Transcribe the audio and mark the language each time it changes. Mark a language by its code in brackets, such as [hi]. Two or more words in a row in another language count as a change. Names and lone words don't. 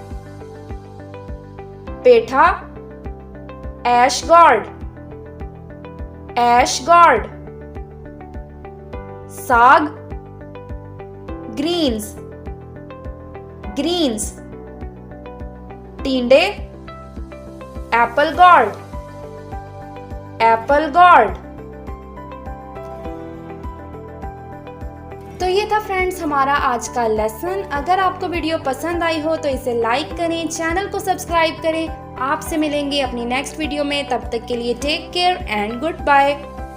[en] پیٹھا، ash gourd, ash gourd. ساگ، greens, greens. [ur] ٹینڈے، [en] apple gourd, apple gourd. [ur] تو یہ تھا فرینڈز ہمارا آج کا لیسن۔ اگر آپ کو ویڈیو پسند آئی ہو تو اسے لائک کریں، چینل کو سبسکرائب کریں۔ آپ سے ملیں گے اپنی نیکسٹ ویڈیو میں، تب تک کے لیے [en] take care and good bye.